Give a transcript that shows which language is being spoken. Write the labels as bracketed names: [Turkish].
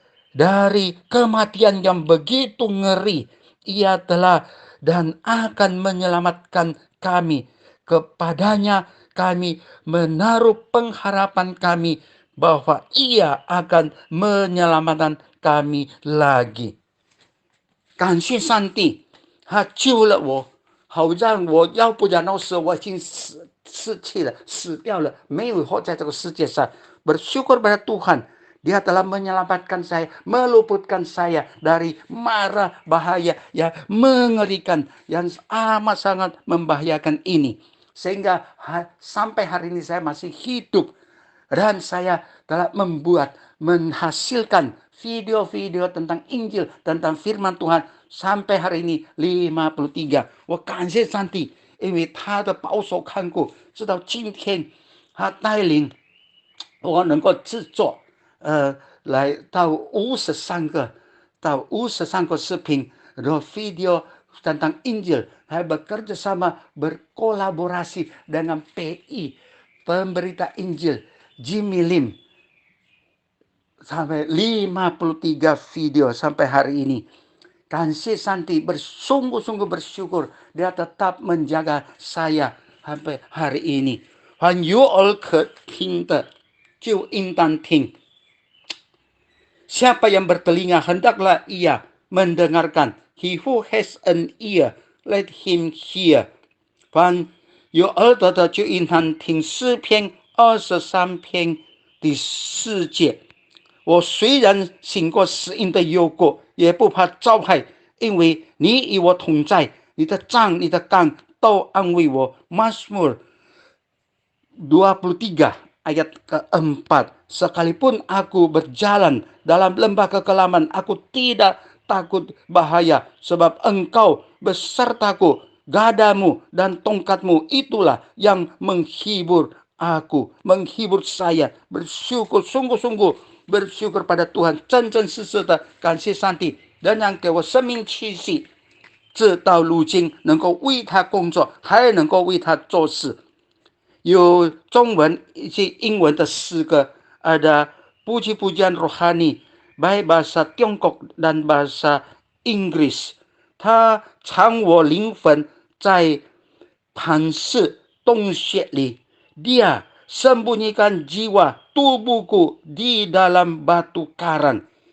[Indonesian] Dari kematian yang begitu ngeri, Ia telah dan akan menyelamatkan kami. Kepadanya kami menaruh pengharapan kami bahwa Ia akan menyelamatkan kami lagi. [Chinese] 感谢上帝，他救了我，好让我，要不然那时我已经死去了，死掉了，没有活在这个世界上。 [Indonesian] Bersyukur pada Tuhan, Dia telah menyelamatkan saya, meluputkan saya dari mara bahaya yang mengerikan, yang amat sangat membahayakan ini. Sehingga sampai hari ini saya masih hidup. Dan saya telah menghasilkan video-video tentang Injil, tentang firman Tuhan sampai hari ini 53。 [Chinese] 我感谢上帝，因为他的保守看顾，直到今天，他带领我能够制作来到53个视频，然后 [Indonesian] video tentang Injil. Saya bekerja sama, berkolaborasi dengan PI, pemberita Injil, Jimmy Lim, sampai 53 video sampai hari ini. [Chinese] 感谢上帝， [Indonesian] sungguh-sungguh bersyukur Dia tetap menjaga saya sampai hari ini. [Chinese] 凡有耳可听的，就应当听。 [Indonesian] Siapa yang bertelinga, hendaklah ia mendengarkan. [English] He who has an ear, let him hear。 [Chinese] 凡有耳朵的就应当听。诗篇23篇第4节。我虽然行过死荫的幽谷，也不怕遭害，因为你与我同在，你的杖、你的竿都安慰我。 [Indonesian] Mazmur 23 ayat keempat. Sekalipun aku berjalan dalam lembah kekelaman, aku tidak takut bahaya, sebab engkau besertaku, gadamu dan tongkatmu itulah yang menghibur aku, menghibur saya. Bersyukur, sungguh-sungguh bersyukur pada Tuhan， [Chinese] 真真实实的感谢上帝，仍然给我生命气息，直到如今能够为他工作，还能够为他做事。有中文以及英文的诗歌， [Indonesian] ada puji-pujian rohani baik bahasa Tiongkok dan bahasa Inggris。 [Chinese] 它藏我灵魂在磐石洞穴里， [Indonesian] dia sembunyikan jiwa tubuhku di dalam batu karang.